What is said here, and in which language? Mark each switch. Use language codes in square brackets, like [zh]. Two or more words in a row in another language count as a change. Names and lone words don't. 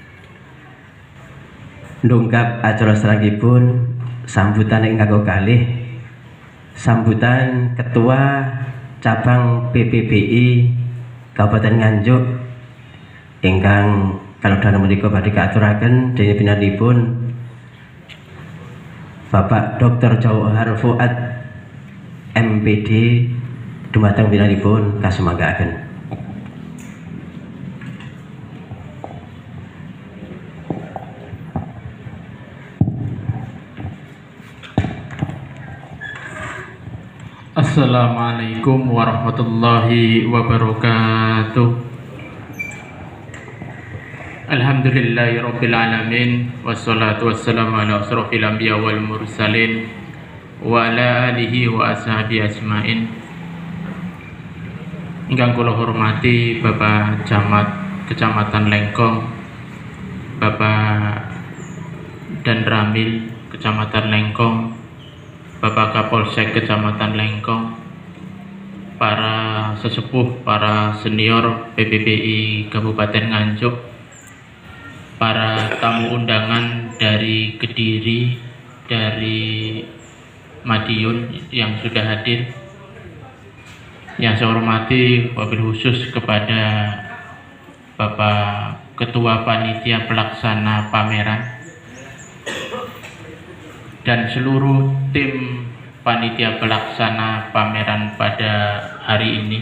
[jv] Ndungkap acara salangipun sambutan ingkang kalih sambutan ketua cabang PPBI Kabupaten Nganjuk ingkang kalau dana menika badhe kaaturaken dene pinanipun Bapak Dr. Jauhar Fuad MPD dumateng pinanipun kasumanggaken. [ar] السلام عليكم ورحمة الله وبركاته. الحمد لله رب العالمين والصلاة والسلام على أشرف الأنبياء والمرسلين وعلى آله وأصحابه أجمعين. [jv] Ingkang kula hormati Bapak Camat Kecamatan Lengkong, Bapak Dan Ramil Kecamatan Lengkong, Bapak Kapolsek Kecamatan Lengkong, para sesepuh, para senior PPBI Kabupaten Nganjuk, [id] para tamu undangan dari Kediri, dari Madiun yang sudah hadir, yang saya hormati [ar] وبالخصوص [id] kepada Bapak Ketua Panitia Pelaksana Pameran dan seluruh tim Panitia Pelaksana Pameran pada hari ini.